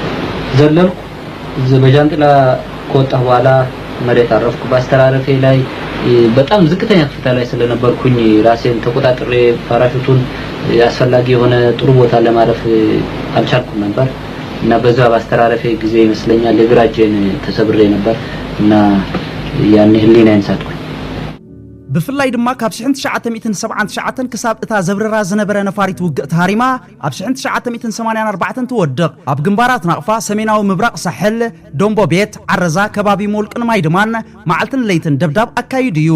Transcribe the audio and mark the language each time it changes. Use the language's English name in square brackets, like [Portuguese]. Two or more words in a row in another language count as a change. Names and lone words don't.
[Amharic] ዘለልኩ በጃንጥላ ከወጣሁ በኋላ መሬት አረፍኩ ባስተራረፌ ላይ በጣም ዝቅተኛ ከፍታ ላይ ስለነበርኩኝ ራሴን ተቆጣጥሬ ፓራሹቱን ያስፈላጊ የሆነ ጥሩ ቦታ ለማረፍ አልቻልኩም ነበር እና በዛ ባስተራረፈ ጊዜ ይመስለኛል ለግራጄን ተሰብሬ ነበር እና ያን ህሊናዬን ሳትኩኝ [Tigrinya] ብፍላይ ድማ ካብ 1979 ክሳብ እታ ዘብረራ ዝነበረ ነፋሪት ውግእት ሃሪማ ኣብ 1984 ትወድቕ ኣብ ግንባራት ናቕፋ ሰሜናዊ ምብራቕ ሳሕል ዶምቦ ቤት ዓረዛ ከባቢ ሞልቅን ማይ ድማን መዓልትን ለይትን ደብዳብ ኣካይድ እዩ